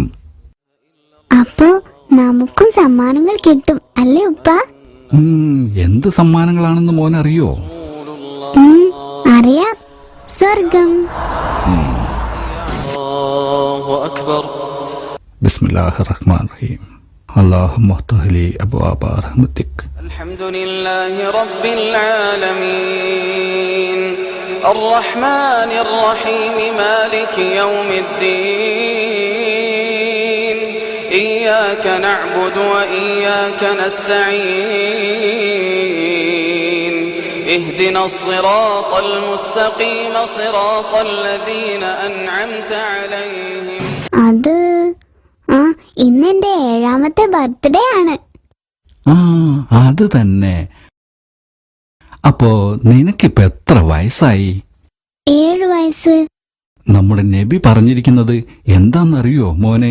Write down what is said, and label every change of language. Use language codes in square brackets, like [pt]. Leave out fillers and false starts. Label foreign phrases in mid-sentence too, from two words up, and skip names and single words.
[ml] അപ്പോ നമുക്കും സമ്മാനങ്ങൾ കിട്ടും അല്ലേ ഉപ്പ? എന്ത് സമ്മാനങ്ങളാണെന്ന് മോൻ അറിയോ? അറിയാം, സ്വർഗം. [ar] بسم الله الرحمن الرحيم. اللهم افتح لي أبواب رحمتك. الحمد لله رب العالمين الرحمن الرحيم مالك يوم الدين إياك نعبد وإياك نستعين اهدنا الصراط المستقيم صراط الذين أنعمت عليهم. [ml] ഇന്നെന്റെ 7ാമത്തെ ബർത്ത്ഡേ ആണ്. അത് തന്നെ. അപ്പോ നിനക്കിപ്പോ എത്ര വയസ്സായി? 7 വയസ്സ്. നമ്മുടെ നബി പറഞ്ഞിരിക്കുന്നത് എന്താന്നറിയോ മോനെ?